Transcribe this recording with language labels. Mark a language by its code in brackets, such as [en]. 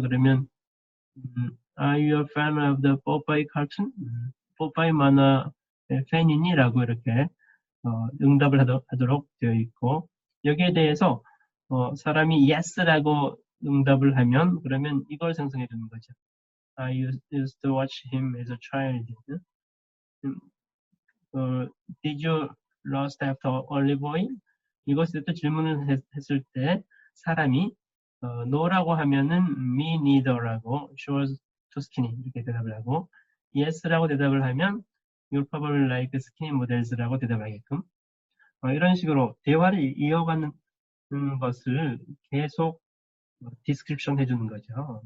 [ko] 그러면 [en] Are you a fan of the Popeye cartoon? [ko] 포파이 만화 팬이니? 라고 이렇게 응답을 하도록 되어 있고 여기에 대해서 사람이 yes라고 응답을 하면 그러면 이걸 생성해 주는 거죠. [en] I used to watch him as a child. Did you lost after Olive Oil? [ko] 읽었을 때 질문을 했을 때 사람이 no라고 하면은 [en] me neither [ko] 라고 [en] sure to skinny [ko] 이렇게 대답을 하고 yes라고 대답을 하면 [en] you're probably like skinny models [ko] 라고 대답을 하게끔 이런 식으로 대화를 이어가는 것을 계속 디스크립션 해주는 거죠.